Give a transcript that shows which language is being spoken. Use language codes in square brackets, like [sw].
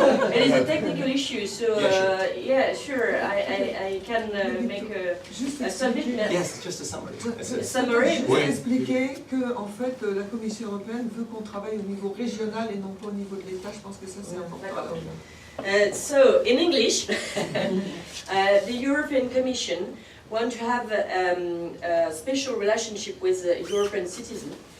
[en] It is a technical issue, so yeah, sure, I can make a summary. Yes, just a summary. Summary. [fr] Vous expliquer que en fait la Commission européenne veut qu'on travaille au niveau régional et non pas au niveau de l'État. Je pense que ça c'est important. [en] So in English, the European Commission want to have a special relationship with European citizens.